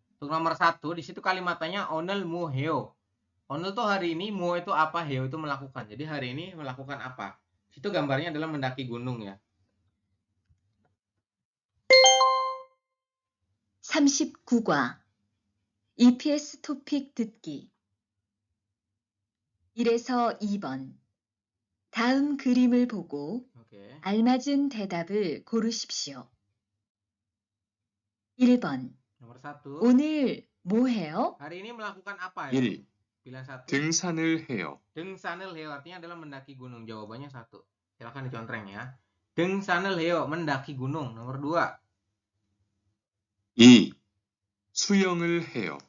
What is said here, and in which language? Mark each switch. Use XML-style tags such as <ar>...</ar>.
<id>Untuk nomor 1, di situ kalimatnya</id> <ko>onel mu heo.</ko> <id>Onel tuh hari ini, mu itu apa, heo itu melakukan. Jadi hari ini melakukan apa? Situ gambarnya adalah mendaki gunung ya.</id> <ko>39과 EPS 토픽 듣기 1에서 2번 다음 그림을 보고 Oke. 알맞은 대답을 고르십시오. 1번</ko> <id>Nomor 1.</id> <ko>오늘 뭐 해요?</ko> <id>Hari ini melakukan apa ya? 1. Pilihan 1.</id> <ko>등산을 해요. Dengsanel heo</ko> <id>artinya adalah mendaki gunung. Jawabannya 1. Silakan dicontreng ya.</id> <ko>Dengsanel heo,</ko> <id>mendaki gunung. Nomor 2.</id> <ko>2. 수영을 해요.</ko>